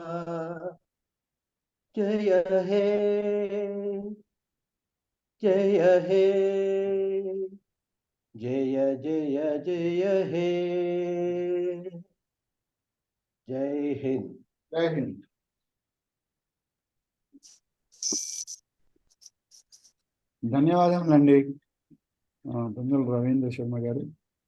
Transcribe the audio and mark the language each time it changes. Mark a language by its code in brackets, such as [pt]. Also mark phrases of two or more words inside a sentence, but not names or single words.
[hi] जय हे जय हे जय जय जय हे। जय हिंद. जय हिंद. [te] ధన్యవాదములండి. బంధువులు రవీంద్ర శర్మ గారు.